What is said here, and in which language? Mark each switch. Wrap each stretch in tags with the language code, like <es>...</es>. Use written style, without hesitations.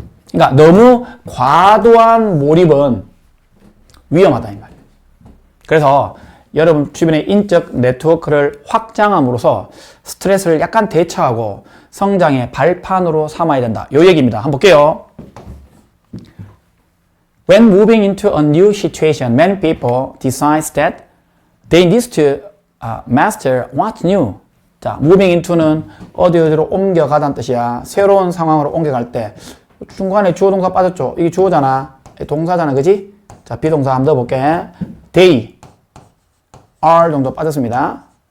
<ko>그러니까 너무 과도한 몰입은 위험하다 이 말이야. 그래서 여러분 주변의 인적 네트워크를 확장함으로써 스트레스를 약간 대처하고 성장의 발판으로 삼아야 된다. 요 얘기입니다. 한번 볼게요.</ko> <en>When moving into a new situation, many people decide that they need to master what's new.</en> <ko>자, moving into는 어디로 옮겨가다는 뜻이야. 새로운 상황으로 옮겨갈 때 중간에 주어 동사 빠졌죠. 이게 주어잖아. 동사잖아. 그지? 자, 비동사 한번 넣어볼게.</ko> <en>They are</en> <ko>정도 빠졌습니다.</ko>